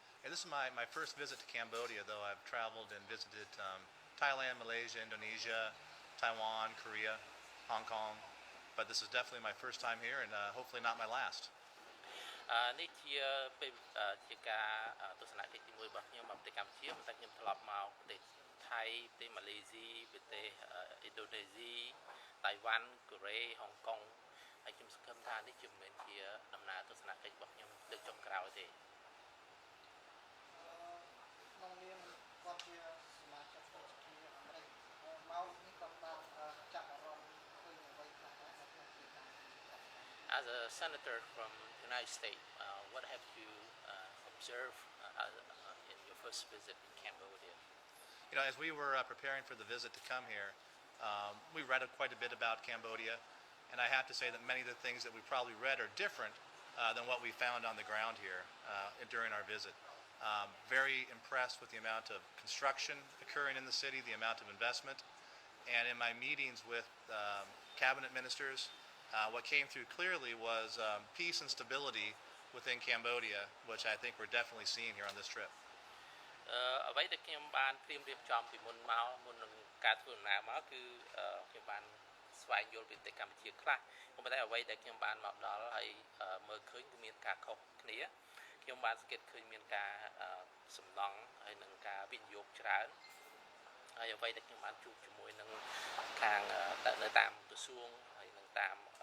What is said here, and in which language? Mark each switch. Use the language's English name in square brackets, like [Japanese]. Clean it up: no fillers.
[English] Yeah, this is my first visit to Cambodia, though I've traveled and visited Thailand, Malaysia, Indonesia, Taiwan, Korea, Hong Kong, but this is definitely my first time here and hopefully not my last. [Khmer] នេះជាពេលជាការទស្សនកិច្ចទី1របស់ខ្ញុំមកប្រទេសកម្ពុជាតែខ្ញុំធ្លាប់មកប្រទេសថៃប្រទេសម៉ាឡេស៊ីប្រទេសឥណ្ឌូនេស៊ីតៃវ៉ាន់កូរ៉េហុងកុងហើយខ្ញុំសង្ឃឹមថានេះជាមិនមែនជាដំណើរទស្សនកិច្ចរបស់ខ្ញុំលើកចុងក្រោយទេក្នុងនាមគាត់ជាសមាជិកសភាអាមេរិកមកនេះគាត់បានចាប់អារម្មណ៍ឃើញអ្វីខ្លះនៅក្នុងទីតាំង [English] As a senator from the United States, what have you observed in your first visit in Cambodia? You know, as we were preparing for the visit to come here, we read quite a bit about Cambodia, and I have to say that many of the things that we probably read are different than what we found on the ground here during our visit. Very impressed with the amount of construction occurring in the city, the amount of investment, and in my meetings with cabinet ministers, what came through clearly was peace and stability within Cambodia, which I think we're definitely seeing here on this trip. [Khmer] អ្វីដែលខ្ញុំបានត្រៀមរៀបចំពីមុនមកមុននឹងការធ្វើដំណើរមកគឺខ្ញុំបានស្វែងយល់ពីប្រទេសកម្ពុជាខ្លះប៉ុន្តែអ្វីដែលខ្ញុំបានមកដល់ហើយមើលឃើញគឺមានការខុសគ្នាខ្ញុំបានសង្កេតឃើញមានការសំណង់ហើយនឹងការវិនិយោគច្រើនហើយអ្វីដែលខ្ញុំបានជួបជាមួយនឹងខាងនៅតាមក្រសួងហើយនឹងតាម